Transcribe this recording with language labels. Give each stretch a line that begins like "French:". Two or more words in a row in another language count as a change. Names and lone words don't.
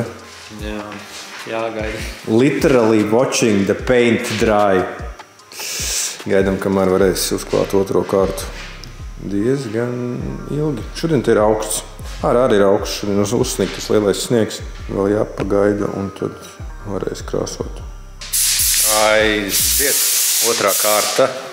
Latvian: Jā, jāgaida.
English: Literally watching the paint dry.
Latvian: Gaidām, kamēr varēs uzklāt otro kārtu. Diezgan ilgi. Šodien te ir augsts. Arī ir augsts. Šodien uzsnigt tas lielais sniegs. Vēl jāpagaida un tad varēs krāsot. Aiziet. Otrā kārta.